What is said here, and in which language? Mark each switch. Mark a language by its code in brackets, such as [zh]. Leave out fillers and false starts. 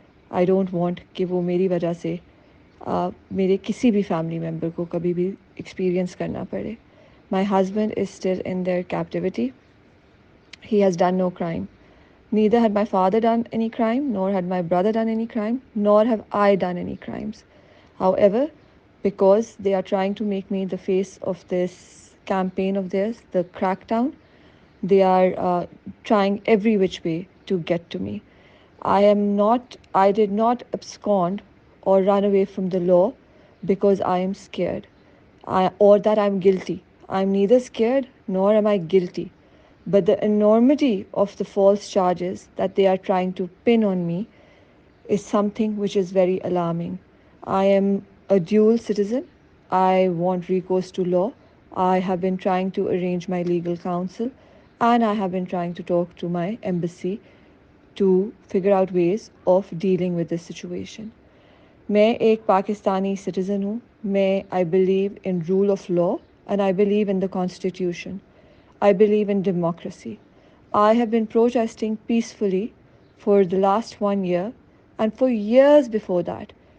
[en] I don't want [ur] کہ وہ میری وجہ سے میرے کسی بھی فیملی ممبر کو کبھی بھی ایکسپیرینس کرنا پڑے. [en] My husband is still in their captivity. He has done no crime. Neither had my father done any crime, nor had my brother done any crime, nor have I done any crimes. However, because they are trying to make me the face of this campaign of theirs, the crackdown, they are trying every which way to get to me. I did not abscond or run away from the law because I am scared or that I'm guilty. I'm neither scared nor am I guilty. But the enormity of the false charges that they are trying to pin on me is something which is very alarming. I am a dual citizen. I want recourse to law. I have been trying to arrange my legal counsel, and I have been trying to talk to my embassy to figure out ways of dealing with this situation. [ur] میں ایک Pakistani citizen ہوں. [en] میں I believe in rule of law and I believe in the constitution. I believe in democracy. I have been protesting peacefully for the last 1 year and for years before that.